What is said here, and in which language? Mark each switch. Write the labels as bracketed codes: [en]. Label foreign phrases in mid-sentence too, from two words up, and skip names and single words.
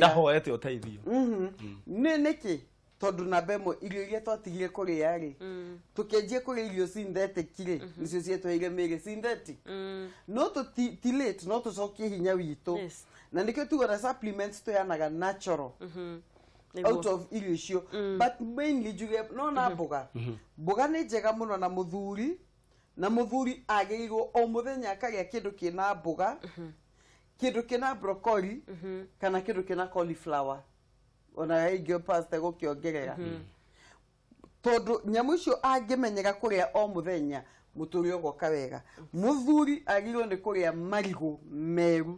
[ki] ndahoete ũteithio nĩ nĩkĩ tondũ namba ĩmwe irio iria twatigire kũrĩa rĩ tũkĩanjia kũrĩa irio synthetic rĩ nĩcio cietweire mĩĩrĩ synthetic no ti late no tũcokie hinya witũ na nĩkĩo tugaga supplements tũheanaga [en] natural out of [ki] irio icio but mainly njuge no na mboga mboga nĩ njega mũno na mũthuri agĩrĩirwo o mũthenya akarĩa kĩndũ kĩna mboga kĩndũ kĩna broccoli kana kĩndũ kĩna cauliflower ona ingĩ pasta gũkĩongerera tondũ nyamũ icio angĩmenyera kũrĩa o mũthenya mũtũrĩ ũgoka wega mũthuri agĩrĩirwo nĩ kũrĩa marigũ meru